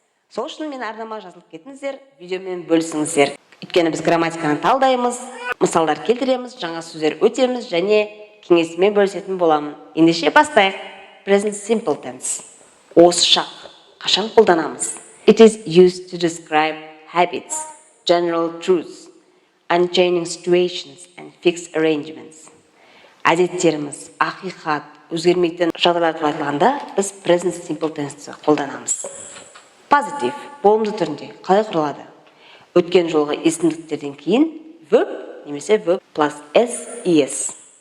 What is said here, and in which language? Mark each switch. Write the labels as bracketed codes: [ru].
[kk] Сол үшін мен арнама жазылып кетіңіздер, видеомен бөлісіңіздер. Өйткені біз грамматиканы талдаймыз, мысалдар келтіреміз, жаңа сөздер өтеміз және кеңесімен бөлісетін боламын. Ендеше бастайық. Present simple tense. Осы шақ қашан қолданамыз? [en] It is used to describe habits, general truths, unchanging situations and fixed arrangements. [kk] Әдеттеріміз, ақиқат, өзгермейтін жағдайлар туралы айтылғанда біз present simple tense қолданамыз. Positive, болымды түрінде қалай құрылады? Өткен жолғы есімдіктерден кейін verb немесе verb plus s, es.